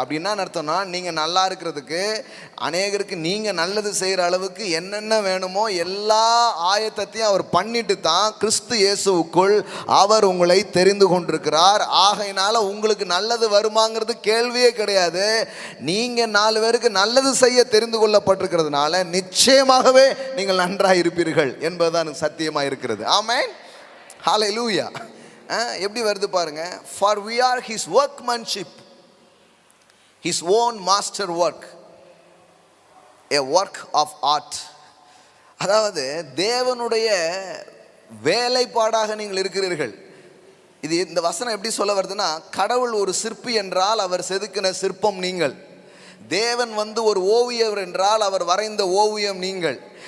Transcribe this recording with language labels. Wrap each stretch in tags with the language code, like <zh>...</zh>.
<ta>அப்படின்னா அர்த்தம்னா, நீங்கள் நல்லா இருக்கிறதுக்கு, அநேகருக்கு நீங்கள் நல்லது செய்கிற அளவுக்கு என்னென்ன வேணுமோ எல்லா ஆயத்தத்தையும் அவர் பண்ணிட்டு தான் கிறிஸ்து இயேசுவுக்குள் அவர் உங்களை தெரிந்து கொண்டிருக்கிறார். ஆகையினால உங்களுக்கு நல்லது வருமாங்கிறது கேள்வியே கிடையாது. நீங்கள் 4 பேருக்கு நல்லது செய்ய தெரிந்து கொள்ளப்பட்டிருக்கிறதுனால நிச்சயமாகவே நீங்கள் நன்றாக இருப்பீர்கள் என்பதுதான் சத்தியமாக இருக்கிறது. ஆமென். ஹல்லேலூயா. எப்படி வருது பாருங்க.</ta> <en>For we are his workmanship, his own master work, a work of art.</en> <ta>அதாவது தேவனுடைய வேலைப்பாடாக நீங்கள் இருக்கிறீர்கள். இது இந்த வசனம் எப்படி சொல்ல வருதுன்னா, கடவுள் ஒரு சிற்பி என்றால் அவர் செதுக்கின சிற்பம் நீங்கள். தேவன் ஒரு ஓவியர் என்றால் அவர் வரைந்த ஓவியம் நீங்கள்.</ta>